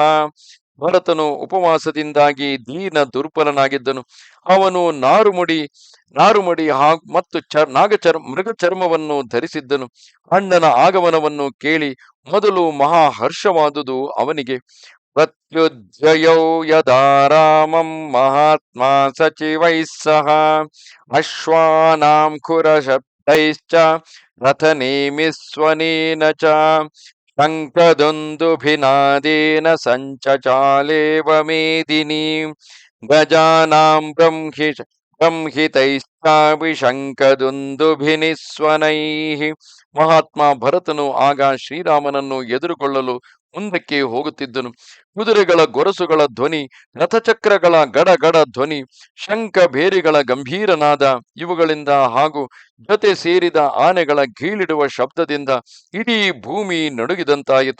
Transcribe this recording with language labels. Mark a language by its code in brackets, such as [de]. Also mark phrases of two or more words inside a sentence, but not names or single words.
[kn] ಭರತನು ಉಪವಾಸದಿಂದಾಗಿ ದೀನ ದುರ್ಬಲನಾಗಿದ್ದನು. ಅವನು ನಾರುಮುಡಿ ಮತ್ತು ಮೃಗ ಚರ್ಮವನ್ನು ಧರಿಸಿದ್ದನು. ಅಣ್ಣನ ಆಗಮನವನ್ನು ಕೇಳಿ ಮೊದಲು ಮಹಾ ಹರ್ಷವಾದುದು ಅವನಿಗೆ. [sa] प्रत्युज्जयौ यदा रामं महात्मा सचिवैः सह अश्वानां खुरशब्दैश्च रथनेमिस्वनेन च शङ्खदुन्दुभिनादेन सञ्चचालेव मेदिनी गजानां ಬ್ರಂಹಿತೈಶ್ಚಾಭಿಶಂಕದುಂದುಭಿನಿಸ್ವನೈಃ. [kn] ಮಹಾತ್ಮ ಭರತನು ಆಗ ಶ್ರೀರಾಮನನ್ನು ಎದುರುಗೊಳ್ಳಲು ಮುಂದಕ್ಕೆ ಹೋಗುತ್ತಿದ್ದನು. ಕುದುರೆಗಳ ಗೊರಸುಗಳ ಧ್ವನಿ, ರಥಚಕ್ರಗಳ ಗಡಗಡ ಧ್ವನಿ, ಶಂಖ ಭೇರಿಗಳ ಗಂಭೀರನಾದ ಇವುಗಳಿಂದ ಹಾಗೂ ಜೊತೆ ಸೇರಿದ ಆನೆಗಳ ಗೀಳಿಡುವ ಶಬ್ದದಿಂದ ಇಡೀ ಭೂಮಿ ನಡುಗಿದಂತಾಯಿತು.